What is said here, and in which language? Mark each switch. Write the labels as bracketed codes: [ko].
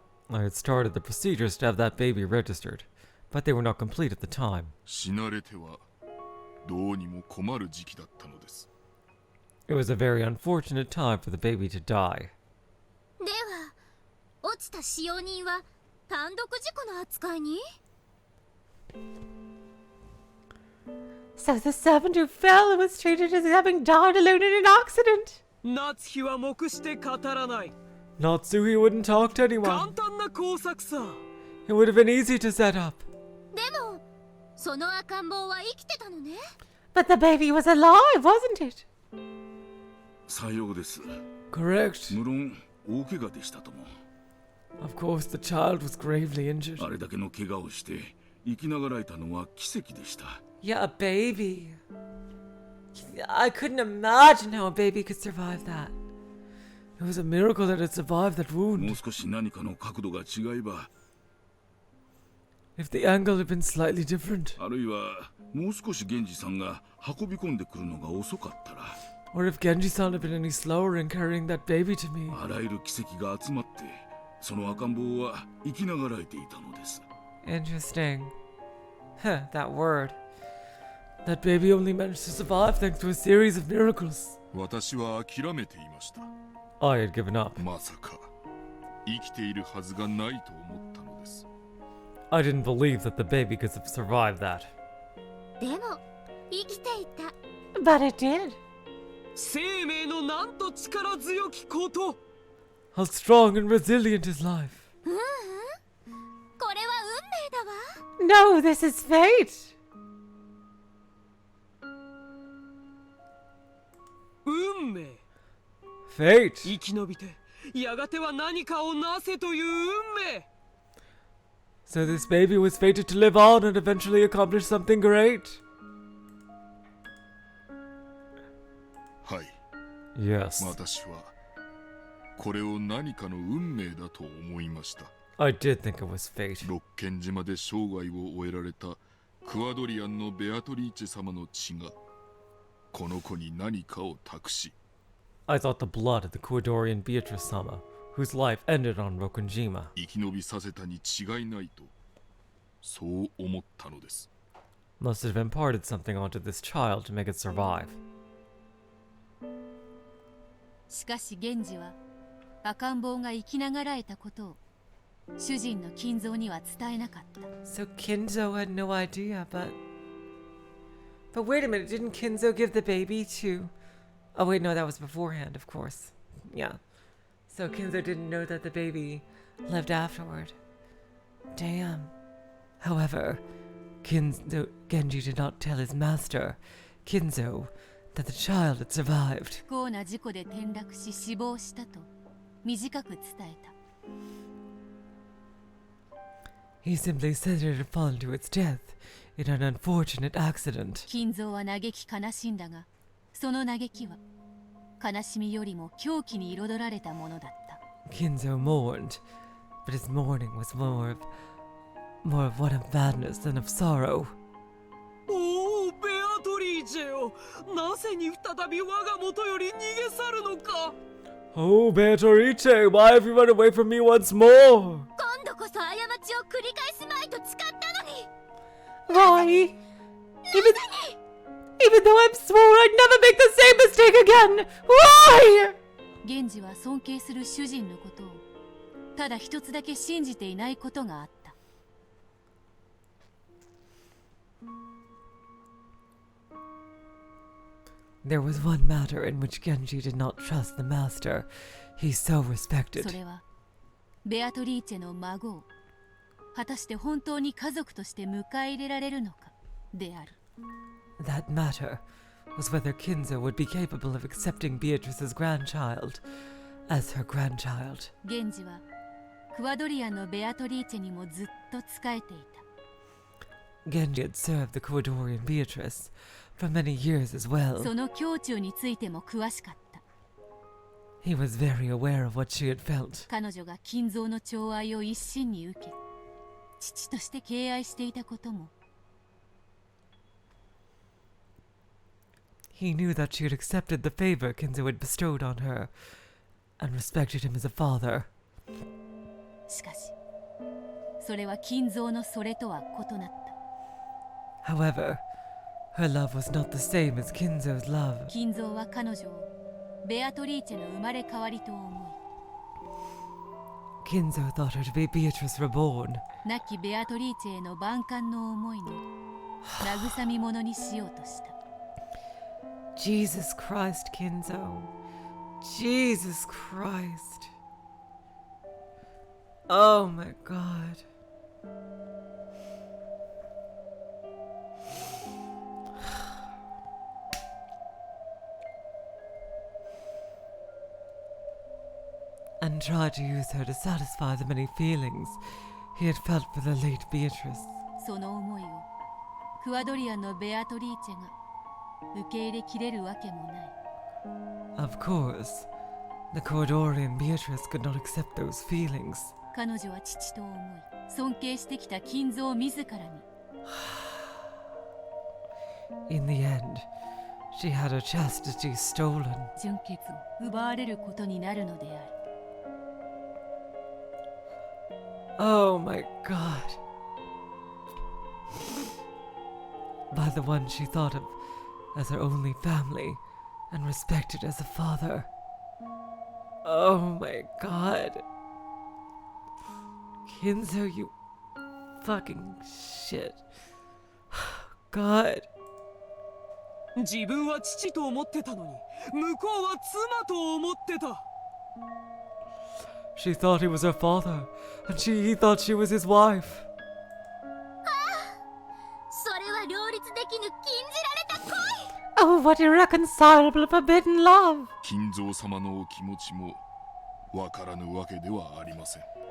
[en] I had started the procedures to have that baby registered, but they were not complete at the time. [ja] 死なれてはどうにも困る時期だったのです。 [en] It was a very unfortunate time for the baby to die. [ja] では落ちた使用人は単独事故の扱いに？ [en] So the servant who fell was treated as having died alone in an accident. [ja] 夏日は黙して語らない。 [en] Natsuhi wouldn't talk to [ja] 簡 [en] anyone. [ja] 単な工作さ。 [en] It would have been easy to set up. [ja] でもその赤ん坊は生きてたのね。 [en] But the baby was alive, wasn't it? [ja] さようです。 [en] Correct. [ja] 無論大怪我でしたとも。 [en] Of course, the child was gravely injured. [ja] あれだけの怪我をして生きながらえたのは奇跡でした。 [en] Yeah, a baby. I couldn't imagine how a baby could survive that. It was a miracle that it survived that [ja] もう [en] wound. [ja] 少し何かの角度が違えば、 [en] If the angle had been slightly different, [ja] あるいはもう少し源氏さんが運び込んでくるのが遅かったら、 [en] or if Genji-san had been any slower in carrying that baby to me, [ja] あらゆる奇跡が集まって、その赤ん坊は生きながらえていたのです。 [en] Interesting. Huh, that word. that baby only managed to survive thanks to a series of miracles. [ja] 私は諦めていました。 [en] I had given up. [ja] まさか生きているはずがないと思ったのです。 [en] I didn't believe that the baby could have survived that. [ja] でも生きていた。 [en] But it did. [ja] 生命のなんと力強きこと。 [en] How strong and resilient is life. [ja] これは運命だわ。 [en] No, this is fate. [ja] 運命。 [en] Fate. [ja] 生き延びてやがては何かをなせという運命。 [en] So this baby was fated to live on and eventually accomplish something great. [ja] はい。 [en] Yes, [ja] 私はこれを何かの運命だと思いました。 [en] I did think it was fate. [ja] 六軒島で生涯を終えられたクワドリアンのベアトリーチェ様の血がこの子に何かを託し、 [en] I thought the blood of the Kuadorian Beatrice-sama, whose life ended on Rokunjima, [ja] 生き延びさせたに違いないとそう思ったのです。 [en] must have imparted something onto this child to make it survive. [ja] しかし源氏は赤ん坊が生きながらえたことを主人の金蔵には伝えなかった。 [en] So Kinzo had no idea, but wait a minute, didn't Kinzo give the baby to... Oh wait, no, that was beforehand, of course. Yeah. So Kinzo didn't know that the baby lived afterward. Damn. However, Genji did not tell his master, Kinzo, that the child had survived. [ja] 不幸な事故で転落し死亡したと短く伝えた。 [en] He simply said it had fallen to its death in an unfortunate accident. [ja] 金蔵は嘆き悲しんだが、その嘆きは悲しみよりも狂気に彩られたものだった。 [en] Kinzo mourned, but his mourning was more of one of madness than of sorrow. [ja] おお、ベアトリーチェよ。なぜに再び我が元より逃げ去るのか。 [en] Oh, Beatrice, why have you run away from me once more? [ja] 今度こそ過ちを繰り返すまいと誓ったのに。 [en] Why? Even though I'm swore I'd never make the same mistake again. Why? [ja] 源氏は尊敬する主人のことをただ一つだけ信じていないことがあった。 [en] There was one matter in which Genji did not trust the master he so [ja] そ [en] respected. [ja] れはベアトリーチェの孫を果たして本当に家族として迎え入れられるのかである。 [en] That matter was whether Kinzo would be capable of accepting Beatrice's grandchild as her grandchild. [ja] 源氏はクワドリアンのベアトリーチェにもずっと仕えていた。 [en] Genji had served the Kuadorian Beatrice for many years as well. [ja] その胸中についても詳しかった。 [en] He was very aware of what she had felt. [ja] 彼女が金蔵の寵愛を一身に受け、父として敬愛していたことも。 [en] He knew that she had accepted the favor Kinzo had bestowed on her and respected him as a father. [ja] しかしそれは金蔵のそれとは異なった。 [en] However, her love was not the same as Kinzo's love. [ja] 金蔵は彼女をベアトリーチェの生まれ変わりと思い、 [en] Kinzo thought her to be Beatrice reborn. [ja] 亡きベアトリーチェへの万感の思いの慰み者にしようとした。 [en] Jesus Christ, Kinzo. Jesus Christ. Oh my god. And tried to use her to satisfy the many feelings he had felt for the late Beatrice. [ja] その思いをクワドリアンのベアトリーチェが受け入れきれるわけもない。 [en] Of course, the Corridorian Beatrice could not accept those feelings. [ja] 彼女は父と思い、尊敬してきた金蔵自らに [en] In the end, she had her chastity stolen. [ja] 純潔を奪われることになるのである。 [en] Oh my god. By the one she thought of as her only family and respected as a father. Oh my god. Kinzo, you fucking shit. God. [ja] 自分は父と思ってたのに、向こうは妻と思ってた。 [en] She thought he was her father, and he thought she was his wife. [ja] それは両立できぬ禁じられた恋。 [en] Oh, what irreconcilable forbidden love! [ja] 金蔵様のお気持ちもわからぬわけではありません。